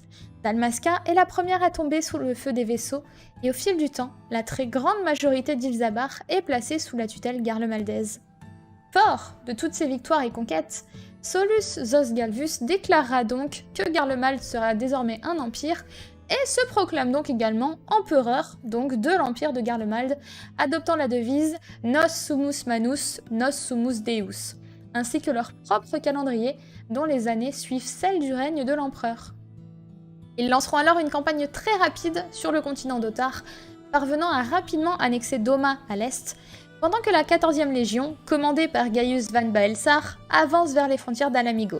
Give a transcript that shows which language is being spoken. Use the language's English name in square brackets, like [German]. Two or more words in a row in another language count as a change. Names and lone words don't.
[French] Dalmasca est la première à tomber sous le feu des vaisseaux, et au fil du temps, la très grande majorité d'Ilzabar est placée sous la tutelle garlemaldaise. Fort de toutes ces victoires et conquêtes, Solus Zos Galvus déclarera donc que Garlemald sera désormais un empire, et se proclame donc également empereur donc de l'empire de Garlemald, adoptant la devise [Latin] Nos sumus manus, nos sumus deus, [French] ainsi que leur propre calendrier, dont les années suivent celles du règne de l'empereur. Ils lanceront alors une campagne très rapide sur le continent d'Otar, parvenant à rapidement annexer Doma à l'est, pendant que la 14e Légion, commandée par Gaius Van Baelsar, avance vers les frontières d'Ala-Mhigo.